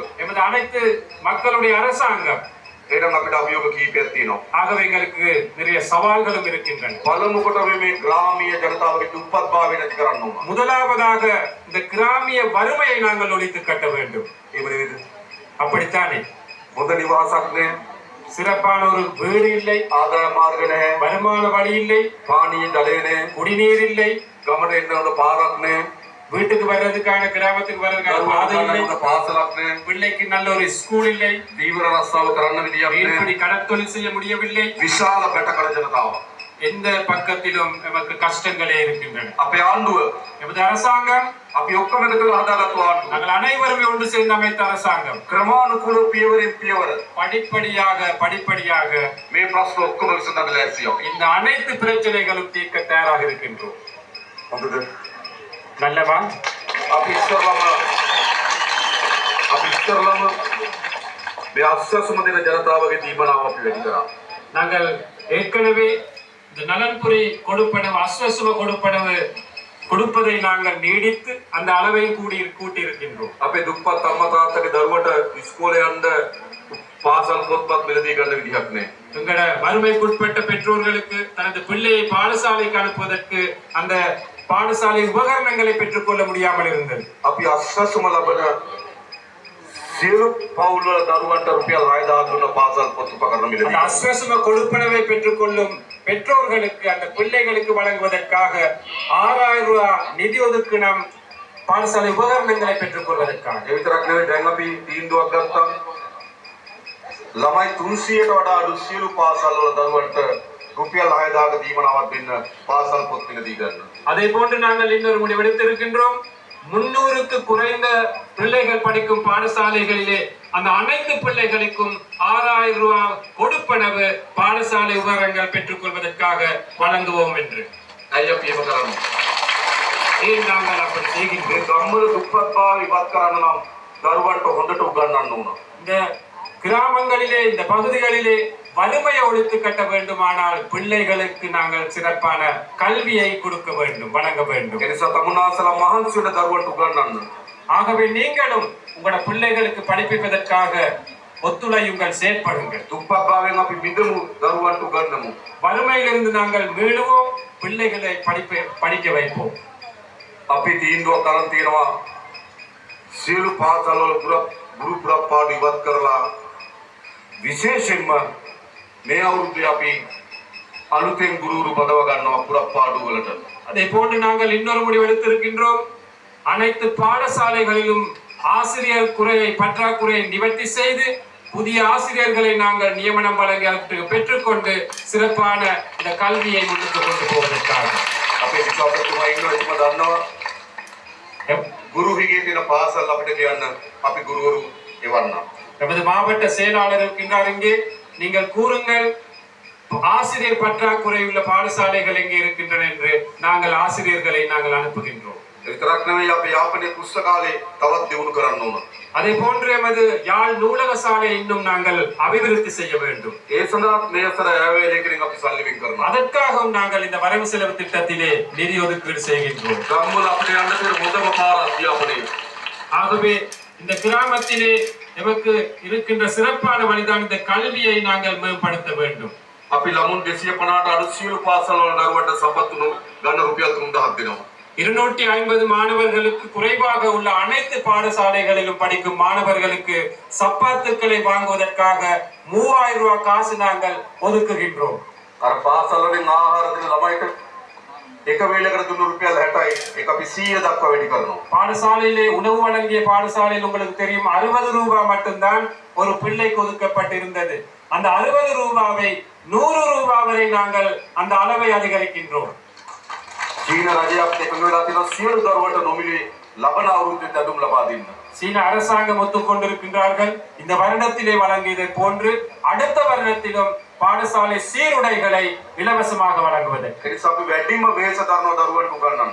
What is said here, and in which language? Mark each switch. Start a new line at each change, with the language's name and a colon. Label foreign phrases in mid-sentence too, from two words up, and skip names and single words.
Tamil: எமது அனைத்து மக்களுடைய அரசாங்கம்.
Sinhala: එහෙනම් අපිට අභියෝග කීපයක් තියෙනවා.
Tamil: ஆகவே எங்களுக்கு நிறைய சவால்களும் இருக்கின்றன.
Sinhala: පළමු කොට මේ ග්‍රාමීය ජනතාවගේ දුප්පත්භාවය නැති කරන්න ඕන.
Tamil: முதலாவதாக இந்த கிராமிய வறுமையை நாங்கள் ஒழித்து கட்ட வேண்டும்.
Sinhala: එහෙම නෙවෙයිද?
Tamil: அப்படித்தானே?
Sinhala: හොඳ නිවාසක් නැහැ,
Tamil: சிறப்பான ஒரு வீடு இல்லை,
Sinhala: ආදාය මාර්ග නැහැ,
Tamil: வருமான வழி இல்லை,
Sinhala: පානීය ජලය නැහැ,
Tamil: குடிநீர் இல்லை,
Sinhala: ගමට එන්න ඕන පාරක් නැහැ,
Tamil: வீட்டுக்கு வர்றதுக்கான கிராமத்துக்கு வர்றதுக்கான பாதை இல்லை,
Sinhala: දරුවන්ට පාසලක් නැහැ,
Tamil: பிள்ளைக்கு நல்ல ஒரு ஸ்கூல் இல்லை,
Sinhala: දීවර රස්සාව කරන්න විදියක්
Tamil: மீன்பிடி
Sinhala: නැහැ.
Tamil: கடற்தொழில் செய்ய முடியவில்லை.
Sinhala: විශාල බැටකල ජනතාව.
Tamil: எந்த பக்கத்திலும் நமக்கு கஷ்டங்களே இருக்கின்றன.
Sinhala: අපේ ආණ්ඩුව
Tamil: எமது அரசாங்கம்,
Sinhala: අපි ඔක්කොම එකතු වෙලා හදාගත්තු ආණ්ඩුව.
Tamil: நாங்கள் அனைவருமே ஒன்று சேர்ந்து அமைத்த அரசாங்கம்.
Sinhala: ක්‍රමානුකූල පියවරෙන් පියවර
Tamil: படிப்படியாக
Sinhala: මේ ප්‍රශ්න ඔක්කොම විසඳන්න ලෑස්ති අපි.
Tamil: இந்த அனைத்து பிரச்சனைகளும் தீர்க்க தயாராக இருக்கின்றோம்.
Sinhala: හොඳද?
Tamil: நல்லவா?
Sinhala: අපි ඉස්සරලම මේ අස්සසුම දෙන ජනතාවගේ දීමනාව අපි වැඩි කරා.
Tamil: நாங்கள் ஏற்கனவே இந்த நலன்புரி கொடுப்பனவு அஸ்வசுவ கொடுப்பனவு கொடுப்பதை நாங்கள் நீடித்து அந்த அளவை கூட்டி இருக்கின்றோம்.
Sinhala: අපේ දුප්පත් අම්මා තාත්තගේ දරුවට ඉස්කෝලේ යන්න පාසල් පොත්පත් මිලදී ගන්න විදිහක් නැහැ.
Tamil: எங்களோட வறுமைக்குட்பட்ட பெற்றோர்களுக்கு தனது பிள்ளையை பாடசாலைக்கு அனுப்புவதற்கு அந்த பாடசாலை உபகரணங்களை பெற்றுக்கொள்ள முடியாமல் இருந்தது.
Sinhala: අපි අස්වැසුම ලබන සියලු පවුල් වල දරුවන්ට රුපියල් 6000 දුන්න පාසල් පොත් උපකරණ
Tamil: அந்த
Sinhala: මිලදී
Tamil: அஸ்வசும கொடுப்பனவை பெற்றுக்கொள்ளும் பெற்றோர்களுக்கு அந்த பிள்ளைகளுக்கு வழங்குவதற்காக 6000 ரூபாய் நிதி ஒதுக்கினம் பாடசாலை உபகரணங்களை பெற்றுக்கொள்வதற்காக.
Sinhala: ඒ විතරක් නෙවෙයි දැන් අපි තීන්දුවක් ගත්තා ළමයි 300ට වඩා අඩු සියලු පාසල් වල දරුවන්ට රුපියල් 6000ක දීමනාවක් දෙන්න පාසල් පොත් මිලදී ගන්න.
Tamil: அதே போன்று நாங்கள் இன்னொரு முடிவெடுத்திருக்கின்றோம். 300க்கு குறைந்த பிள்ளைகள் படிக்கும் பாடசாலைகளிலே அந்த அனைத்து பிள்ளைகளுக்கும் 6000 ரூபாய் கொடுப்பனவு பாடசாலை உபகரணங்கள் பெற்றுக்கொள்வதற்காக வழங்குவோம் என்று.
Sinhala: ඇයි අපි එහෙම කරන්නේ?
Tamil: ஏன் நாங்கள் அப்படி
Sinhala: මේ
Tamil: செய்கின்றோம்?
Sinhala: ගම්වල දුප්පත් භාවය ඉවත් කරන්න නම් දරුවන්ට හොඳට උගන්වන්න ඕන.
Tamil: இந்த கிராமங்களிலே இந்த பகுதிகளிலே வறுமையை ஒழித்து கட்ட வேண்டுமானால் பிள்ளைகளுக்கு நாங்கள் சிறப்பான கல்வியை கொடுக்க வேண்டும், வழங்க வேண்டும்.
Sinhala: ඒ නිසා තමුන්නාසලා මහන්සි වෙන දරුවන්ට උගන්වන්න.
Tamil: ஆகவே நீங்களும் உங்களோட பிள்ளைகளுக்கு படிப்பிப்பதற்காக ஒத்துழையுங்கள், செயற்படுங்கள்.
Sinhala: දුප්පත් භාවයෙන් අපි මිදමු දරුවන්ට උගන්වමු.
Tamil: வறுமையிலிருந்து நாங்கள் மீளுவோம், பிள்ளைகளை படிக்க வைப்போம்.
Sinhala: අපි තීන්දුවක් කරන් තියෙනවා සියලු පාසල් වල ගුරු පුරප්පාඩු ඉවත් කරලා විශේෂයෙන්ම මේ අවුරුද්දේ අපි අලුතෙන් ගුරුවරු පදව ගන්නවා පුරප්පාඩු වලට.
Tamil: அதே போன்று நாங்கள் இன்னொரு முடிவு எடுத்திருக்கின்றோம். அனைத்து பாடசாலைகளிலும் ஆசிரியர் பற்றாக்குறையை நிவர்த்தி செய்து புதிய ஆசிரியர்களை நாங்கள் நியமனம் வழங்கி அவற்றுக்கு பெற்றுக்கொண்டு சிறப்பான இந்த கல்வியை முன்னுக்கு கொண்டு போவதற்காக.
Sinhala: අපේ විශ්වාසතුමා ඉන්නවා එතුමා දන්නවා ගුරු හිගේ තියෙන පාසල් අපිට කියන්න අපි ගුරුවරු එවන්නම්.
Tamil: நமது மாவட்ட செயலாளர் இருக்கின்றார் இங்கே. நீங்கள் கூறுங்கள், ஆசிரியர் பற்றாக்குறை உள்ள பாடசாலைகள் எங்கே இருக்கின்றன என்று நாங்கள் ஆசிரியர்களை நாங்கள் அனுப்புகின்றோம்.
Sinhala: ඒ විතරක් නෙවෙයි අපි යාපනයේ පුස්තකාලේ තවත් දියුණු කරන්න ඕන.
Tamil: அதே போன்று எமது யாழ் நூலக சாலை இன்னும் நாங்கள் அபிவிருத்தி செய்ய வேண்டும்.
Sinhala: ඒ සඳහා මේ අතර ඈවේලයකින් අපි සල්ලි වෙන් කරනවා.
Tamil: அதற்காகவும் நாங்கள் இந்த வரவு செலவு திட்டத்திலே நிதி ஒதுக்கீடு செய்கின்றோம்.
Sinhala: ගම්වල අපිට යන්න තියෙන හොඳම පාර අධ්‍යාපනය.
Tamil: ஆகவே இந்த கிராமத்திலே எமக்கு இருக்கின்ற சிறப்பான வழிதான் இந்த கல்வியை நாங்கள் மேம்படுத்த வேண்டும்.
Sinhala: අපි ළමුන් 250ට අඩු සියලු පාසල් වල දරුවන්ට සපත්තු ගන්න රුපියල් 3000ක් දෙනවා.
Tamil: 250 மாணவர்களுக்கு குறைவாக உள்ள அனைத்து பாடசாலைகளிலும் படிக்கும் மாணவர்களுக்கு சப்பாத்துக்களை வாங்குவதற்காக 3000 ரூபாய் காசு நாங்கள் ஒதுக்குகின்றோம்.
Sinhala: අර පාසල් වලින් ආහාර දෙන ළමයිට එක වේලකට දුන්න රුපියල් 60යි ඒක අපි 100 දක්වා වැඩි කරනවා.
Tamil: பாடசாலையிலே உணவு வழங்கிய பாடசாலையில் உங்களுக்கு தெரியும் 60 ரூபாய் மட்டும்தான் ஒரு பிள்ளைக்கு ஒதுக்கப்பட்டிருந்தது. அந்த 60 ரூபாவை 100 ரூபாய் வரை நாங்கள் அந்த அளவை அதிகரிக்கின்றோம்.
Sinhala: චීන රජයත් එකඟ වෙලා තියෙනවා සියලු දරුවන්ට නොමිලේ ලබන අවුරුද්දේ ඇඳුම් ලබා දෙන්න.
Tamil: சீன அரசாங்கம் ஒத்துக்கொண்டிருக்கின்றார்கள். இந்த வருடத்திலே வழங்கியதை போன்று அடுத்த வருடத்திலும் பாடசாலை சீருடைகளை இலவசமாக வழங்குவதற்கு.
Sinhala: ඒ නිසා අපි වැඩිම වෙහෙස දරන දරුවන්ට උගන්වන්න.